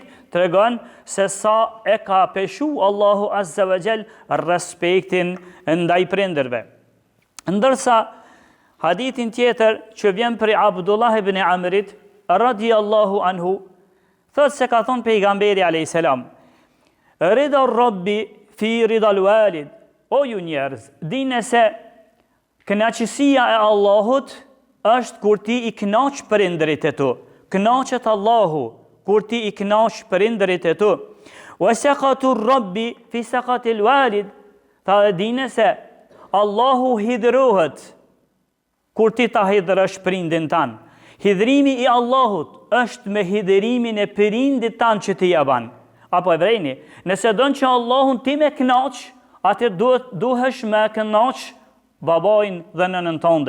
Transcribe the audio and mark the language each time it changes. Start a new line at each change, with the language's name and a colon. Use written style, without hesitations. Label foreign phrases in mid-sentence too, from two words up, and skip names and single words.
Albanian: Tregon se sa e ka peshu Allahu
Arabic: عز وجل
Albanian: respektin ndaj prindërve. Ndërsa hadithin tjetër që vjen prej Abdullah ibn Amrit
Arabic: رضي الله عنه,
Albanian: thot se ka thon pejgamberi
Arabic: عليه السلام: "رضا الرب في رضا الوالد."
Albanian: O ju njerëz, dini se kënaqësia e Allahut është kur ti I kënaq prindërit e tu. Kënaqet Allahu kur ti I kënaq prindërit e tu.
Arabic: وسخط الرب في سخط الوالد.
Albanian: Ta dini se Allahu hidhrohet kur ti ta hidhrosh prindin tan. Hidhrimi I Allahut është me hidhrimin e prindit tan që ti ja ban. Apo e vrejni, nëse don që Allahun ti me kënaq, atë duhesh me kënaq babajin dhe nënën tënde.